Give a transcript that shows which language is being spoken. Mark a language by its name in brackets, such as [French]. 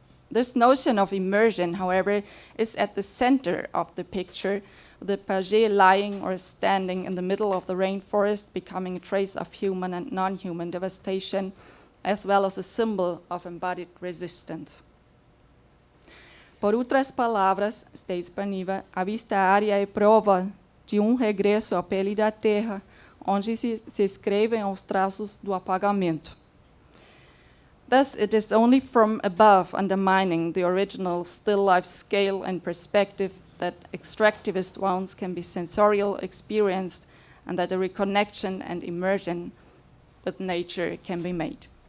[English] This notion of immersion, however, is at the center of the picture, the page lying or standing in the middle of the rainforest, becoming a trace of human and non-human devastation, as well as a symbol of embodied resistance. [Portuguese] Por outras palavras, [English] states Baniva, [Portuguese] a vista área é prova de regresso à pele da terra, onde se escrevem os traços do apagamento. [English] Thus, it is only from above, undermining the original still life scale and perspective, that extractivist wounds can be sensorial experienced, and that a reconnection and immersion with nature can be made.